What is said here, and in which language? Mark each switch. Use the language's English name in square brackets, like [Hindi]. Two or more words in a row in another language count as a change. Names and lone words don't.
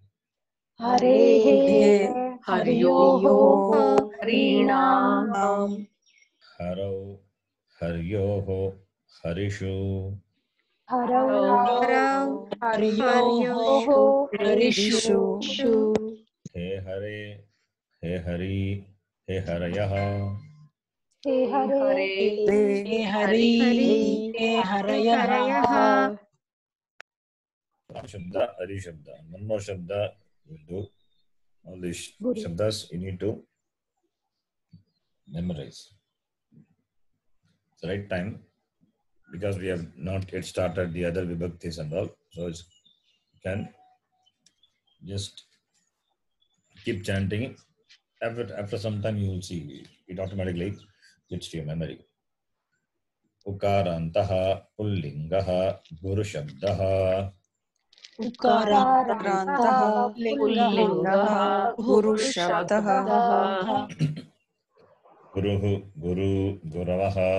[Sanskrit] Haryoho Harinam Haro Haryoho Harishu. Haryoho Harishu. He Hare He Hari He Harayaha. He Hari He Harayaha. Shabda Hari Shabda. [English] One more Shabda will do. All these Shabdas you need to memorize. It's the right time because we have not yet started the other Vibhaktis and all. So you can just keep chanting it. After some time you will see it automatically gets to your memory. [Sanskrit] Ukarantaha Pullingaha Guru Shabdaha. Ukarantaha Pullingaha Guru Shabdaha Guruhu Guru Guravaha.